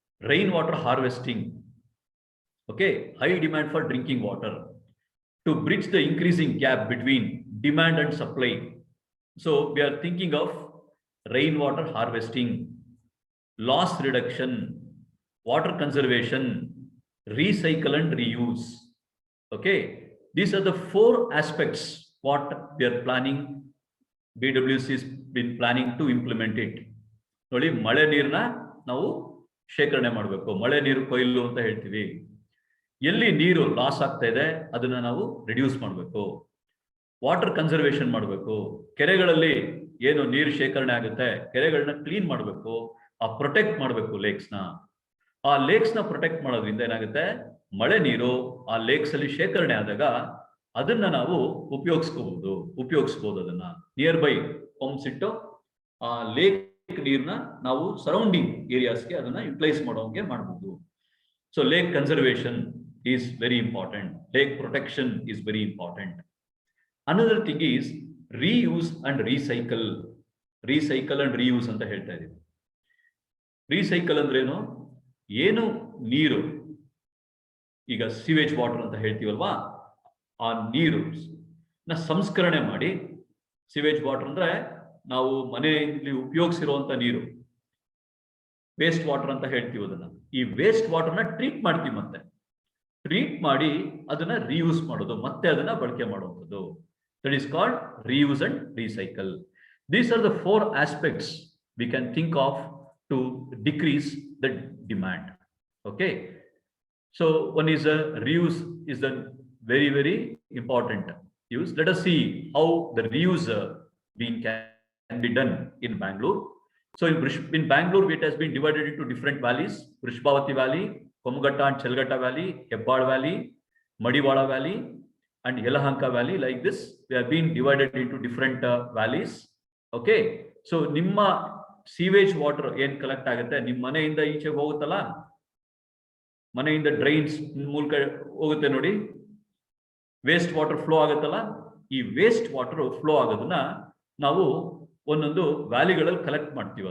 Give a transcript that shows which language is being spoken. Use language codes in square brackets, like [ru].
[en] Rain water harvesting. Okay, high demand for drinking water to bridge the increasing gap between demand and supply. So we are thinking of rain water harvesting, loss reduction, water conservation, recycle and reuse. Okay, these are the 4 aspects what we are planning. BWC has been planning to implement it. [kn] ನೋಡಿ, ಮಳೆ ನೀರನ್ನ ನಾವು ಶೇಖರಣೆ ಮಾಡಬೇಕು. ಮಳೆ ನೀರು ಕೊಯ್ಲು ಅಂತ ಹೇಳ್ತೀವಿ. ಎಲ್ಲಿ ನೀರು ಲಾಸ್ ಆಗ್ತಾ ಇದೆ ಅದನ್ನ ನಾವು ರಿಡ್ಯೂಸ್ ಮಾಡಬೇಕು. ವಾಟರ್ ಕನ್ಸರ್ವೇಷನ್ ಮಾಡಬೇಕು. ಕೆರೆಗಳಲ್ಲಿ ಏನು ನೀರು ಶೇಖರಣೆ ಆಗುತ್ತೆ, ಕೆರೆಗಳನ್ನ ಕ್ಲೀನ್ ಮಾಡಬೇಕು, ಪ್ರೊಟೆಕ್ಟ್ ಮಾಡಬೇಕು ಲೇಕ್ಸ್ನ. ಆ ಲೇಕ್ಸ್ನ ಪ್ರೊಟೆಕ್ಟ್ ಮಾಡೋದ್ರಿಂದ ಏನಾಗುತ್ತೆ, ಮಳೆ ನೀರು ಆ ಲೇಕ್ಸ್ ಅಲ್ಲಿ ಶೇಖರಣೆ ಆದಾಗ ಅದನ್ನ ನಾವು ಉಪಯೋಗಿಸ್ಬೋದು. ಅದನ್ನ ನಿಯರ್ ಬೈ ಪಂಪ್ಸ್ ಇಟ್ಟು ಆ ಲೇಕ್ ನೀರ್ನ ನಾವು ಸರೌಂಡಿಂಗ್ ಏರಿಯಾಸ್ಗೆ ಅದನ್ನ ಯುಟಿಲೈಸ್ ಮಾಡೋಂಗೆ ಮಾಡಬಹುದು. [en] So lake conservation is very important. Lake protection is very important. Another thing is reuse and recycle. [kn] Recycle and reuse ಅಂತ ಹೇಳ್ತಾ ಇದೀವಿ. ರೀಸೈಕಲ್ ಅಂದ್ರೇನು? ಏನು ನೀರು ಈಗ ಸಿವೇಜ್ ವಾಟರ್ ಅಂತ ಹೇಳ್ತೀವಲ್ವಾ, ಆ ನೀರು ಸಂಸ್ಕರಣೆ ಮಾಡಿ, ಸಿವೇಜ್ ವಾಟರ್ ಅಂದ್ರೆ ನಾವು ಮನೆಯಲ್ಲಿ ಉಪಯೋಗಿಸಿರುವಂತ ನೀರು, ವೇಸ್ಟ್ ವಾಟರ್ ಅಂತ ಹೇಳ್ತೀವಿ ಅದನ್ನ. ಈ ವೇಸ್ಟ್ ವಾಟರ್ನ ಟ್ರೀಟ್ ಮಾಡ್ತೀವಿ, ಮತ್ತೆ ಟ್ರೀಟ್ ಮಾಡಿ ಅದನ್ನ ರೀಯೂಸ್ ಮಾಡೋದು, ಮತ್ತೆ ಅದನ್ನ ಬಳಕೆ ಮಾಡುವಂಥದ್ದು. [en] That is called reuse and recycle. These are the 4 aspects we can think of to decrease the demand. Okay, so one is a reuse is the very important use. Let us see how the reuse can be done in Bangalore. So in Bangalore, it has been divided into different valleys: Vrishbhavati Valley, Komugatta and Chelgatta Valley, Hebbal Valley, Madiwala Valley, and Yelahanka Valley. Like this, they have been divided into different valleys. [kn] Okay, so ನಿಮ್ಮ sewage water ಏನ್ collect ಆಗುತ್ತೆ, ನಿಮ್ಮ ಮನೆಯಿಂದ ಈಚೆ ಹೋಗುತ್ತಲ್ಲ, ಮನೆಯಿಂದ drains ಮೂಲಕ ಹೋಗುತ್ತೆ ನೋಡಿ, ವೇಸ್ಟ್ ವಾಟರ್ ಫ್ಲೋ ಆಗುತ್ತಲ್ಲ, ಈ ವೇಸ್ಟ್ ವಾಟರ್ ಫ್ಲೋ ಆಗೋದನ್ನ ನಾವು ಒಂದೊಂದು ವ್ಯಾಲಿಗಳಲ್ಲಿ ಕಲೆಕ್ಟ್ ಮಾಡ್ತೀವಿ.